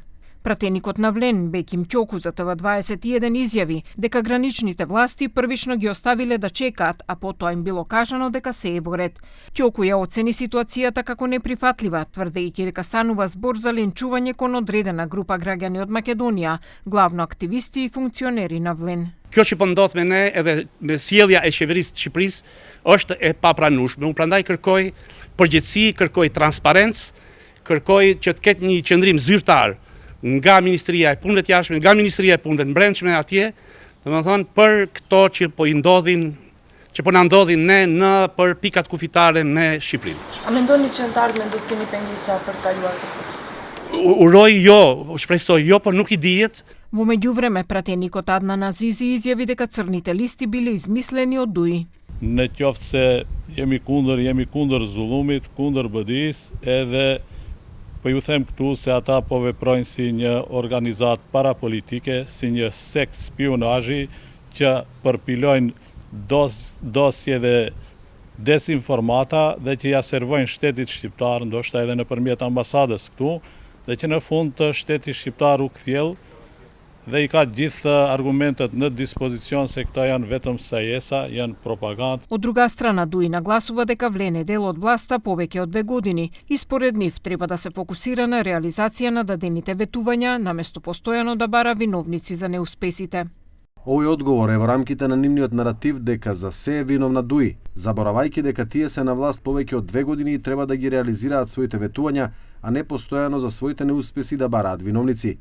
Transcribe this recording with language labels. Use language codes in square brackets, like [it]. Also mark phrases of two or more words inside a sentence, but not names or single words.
[mk] Пратеникот на Влен, Беким Ќоку за ТВ21 изјави дека граничните власти првично ги оставиле да чекаат, а потоа им било кажано дека се е во ред. Ќоку ја оцени ситуацијата како неприфатлива, тврдејќи дека станува збор за ленчување кон одредена група граѓани од Македонија, главно активисти и функционери на Влен. [sq] Kjo që po ndodh me ne edhe me sjellja e qeverisë të Shqipërisë është e papranueshme. Unë prandaj kërkoj përgjegjësi, kërkoj transparencë, kërkoj që të ketë një qendrim zyrtar nga Ministria e Punëve të Jashtme, nga Ministria e Punëve të Brendshme atje, domethënë për këto që po i ndodhin, që po na ndodhin ne në për pikat kufitare me Shqipërinë. A mendoni që në të ardhmen do të keni pengesa për të kaluar kësaj? Uroj jo, shpresoj jo, por nuk I dihet. [mk] Во меѓувреме, пратеникот Аднан Азизи изјави дека црните листи биле измислени од ДУИ. [sq] Në qoftë se jemi kundër zullumit, kundër bëdis, edhe po ju them këtu se ata po veprojnë si një organizat parapolitike, si një sekt spionazhi që përpilojnë dosje dhe desinformata dhe që ja servojnë shtetit shqiptar, ndoshta edhe nëpërmjet ambasadës këtu, dhe që në fund të shteti shqiptar u kthjell dhe I ka gjithë argumentet në dispozicion se këta janë vetëm sajesa, janë propagandë. [mk] Од друга страна, ДУИ нагласува дека Влен е дел од власта повеќе од 2 години и според нив треба да се фокусира на реализација на дадените ветувања, наместо постојано да бара виновници за неуспесите. Овој одговор е во рамките на нивниот наратив дека за се е виновна ДУИ, заборавајќи дека тие се на власт повеќе од 2 години и треба да ги реализираат своите ветувања, а не постојано за своите неуспеси да бараат виновници.